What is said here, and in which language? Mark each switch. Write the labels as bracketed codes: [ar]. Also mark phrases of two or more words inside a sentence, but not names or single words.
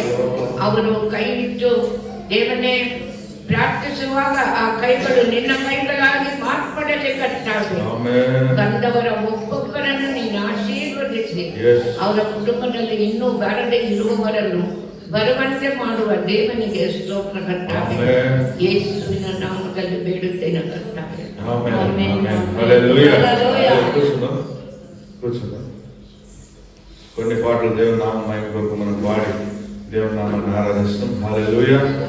[kn] ಅವರು ಕೈ ಇಟ್ಟು ದೇವನೇ ಪ್ರಾರ್ಥಿಸುವಾಗ ಆ ಕೈಗಳು ನಿನ್ನ ಕೈಗಳಾಗಿ ಮಾರ್ಪಡಲಿ ಕರ್ತಾವೆ. ಬಂದವರ ಒಬ್ಬೊಬ್ಬರನ್ನು ನೀನು ಆಶೀರ್ವದಿಸಿ ಅವರ ಕುಟುಂಬದಲ್ಲಿ ಇನ್ನೂ ಬಾರದೆ ಇರುವವರನ್ನು ಬರುವಂತೆ ಮಾಡುವ ದೇವನಿಗೆ ಸ್ತೋತ್ರ ಕರ್ತಾವೆ. ಯೇಸುವಿನ ನಾಮದಲ್ಲಿ ಬೇಡುತ್ತೇನೆ ಕರ್ತಾವೆ. [te] కొన్ని పాటలు దేవుని నామ మహిమ కొరకు మనం పాడి దేవుని నామాన్ని ఆరాధిస్తాం. హల్లెలూయా.